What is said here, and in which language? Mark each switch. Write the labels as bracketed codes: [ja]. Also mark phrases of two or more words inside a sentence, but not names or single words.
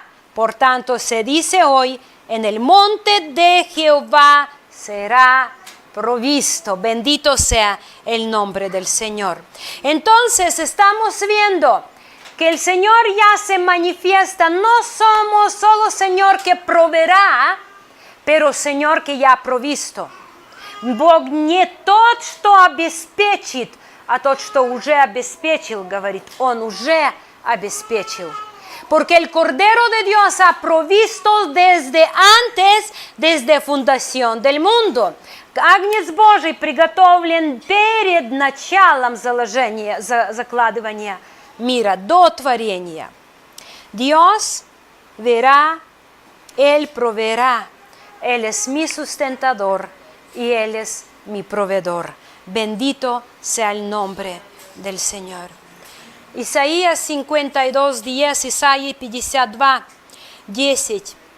[es] Por tanto, se dice hoy, en el monte de Jehová será provisto. Bendito sea el nombre del Señor. Entonces estamos viendo que el Señor ya se manifiesta. No somos solo Señor que proveerá, pero Señor que ya provisto. [ru] Бог не тот, что обеспечит, а тот, что уже обеспечил, говорит, Он уже обеспечил. [es] Porque el Cordero de Dios ha provisto desde antes, desde fundación del mundo. [ru] Агнец Божий приготовлен перед началом закладывания мира, до творения. [es] Dios verá, Él proveerá. Él es mi sustentador y Él es mi proveedor. Bendito sea el nombre del Señor. Isaías 52, 10, Isaías 52, 10.